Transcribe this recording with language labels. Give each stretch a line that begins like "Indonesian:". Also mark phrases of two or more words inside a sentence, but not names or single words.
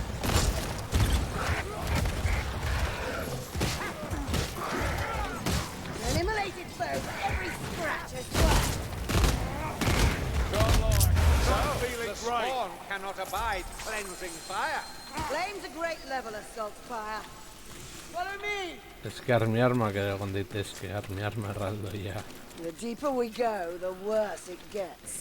English: Eliminated foe for every scratch as well. Good lord. I'm The feeling great. spawn cannot abide cleansing fire. Flame's a great leveler, Saltfire. Follow me!
Basque: Ez que armiarmak ere egon daitezke, armiarma erraldoia.
English: The deeper we go, the worse it gets.